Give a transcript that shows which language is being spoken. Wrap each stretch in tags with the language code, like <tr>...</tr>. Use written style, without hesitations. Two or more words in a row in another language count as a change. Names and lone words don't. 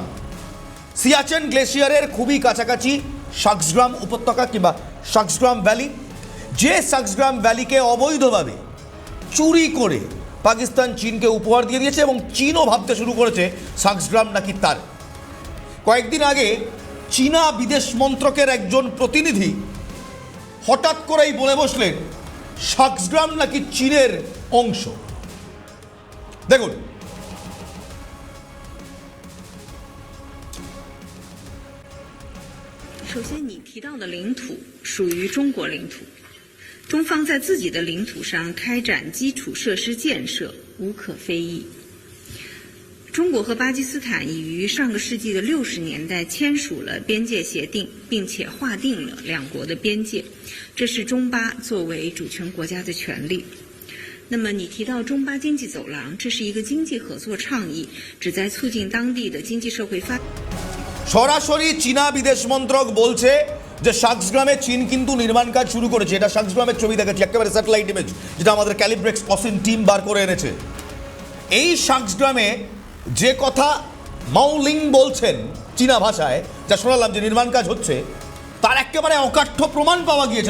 <bn>সিয়াচেন গ্লেসিয়ারের খুবই কাছাকাছি শাকসগ্রাম উপত্যকা কিংবা শাকসগ্রাম ভ্যালি, যে শাকসগ্রাম ভ্যালিকে অবৈধভাবে চুরি করে পাকিস্তান চীনকে উপহার দিয়ে দিয়েছে, এবং চীনও ভাবতে শুরু করেছে শাকসগ্রাম নাকি তার। কয়েকদিন আগে চীনা বিদেশ মন্ত্রকের একজন প্রতিনিধি হঠাৎ করেই বলে বসলেন শাকসগ্রাম নাকি চীনের অংশ। দেখুন,</bn> <zh>首先，你提到的领土属于中国领土，中方在自己的领土上开展基础设施建设无可非议。中国和巴基斯坦已于上个世纪的60年代签署了边界协定，并且划定了两国的边界，这是中巴作为主权国家的权利。那么你提到中巴经济走廊，这是一个经济合作倡议，旨在促进当地的经济社会发展。</zh> <bn>সরাসরি চীনা বিদেশ মন্ত্রক বলছে যে শাকসগ্রামে চীন কিন্তু নির্মাণ কাজ শুরু করেছে। এটা শাকসগ্রামের ছবি দেখাচ্ছি, একেবারে</bn> <en>satellite image,</en> <bn>যেটা আমাদের ক্যালিব্রেক্স অসেন্ট টিম বার করে এনেছে। এই শাকসগ্রামে যে কথা মাওলিং বলছেন চীনা ভাষায়, যা শোনালাম যে নির্মাণ কাজ হচ্ছে, তার একেবারে অকাঠ্য প্রমাণ পাওয়া গিয়েছে।</bn>